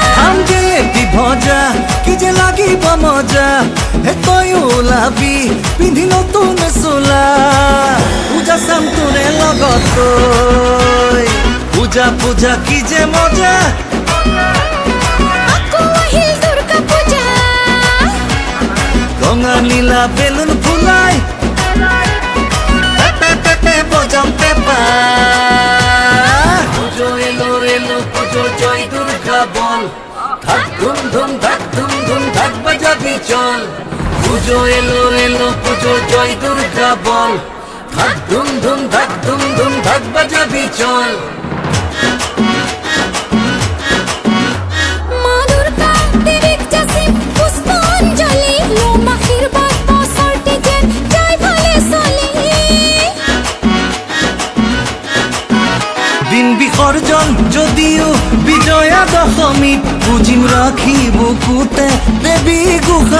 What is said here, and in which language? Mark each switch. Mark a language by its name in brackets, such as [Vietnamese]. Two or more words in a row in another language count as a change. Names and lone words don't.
[Assamese] খাম জিলেপি ভজা কি যে লাগিব মজা, হে তই ওলাবি পিন্ধি নতুন চোলা, পূজা চাম তোৰে লগত গৈ। পূজা পূজা কি যে মজা, আকৌ আহিল দুর্গা পূজা। ৰঙা নীলা বেলুন ফুলাই, পেপে পেপে বজাম পেপা। [Bangla] পুজো এলো এলো পুজো জয় দুর্গা বল, ধাক ধুম ধুম ধাক ধুম ধুম ধাক বাজাবি চল। পুজো এলো এলো পুজো জয় দুর্গা বল, ধাক ধুম ধুম ধাক ধুম ধুম ধাক বাজাবি চল। [Assamese] মা দুর্গা দেবীক যাচিম পুষ্পাঞ্জলি, লোম আশীর্বাদ বছৰটি যেন যায় ভালে চলি। দিন বিসৰ্জন যদিও বিজয়া দশমীত, বুজিম ৰাখি বুকুতে দেৱী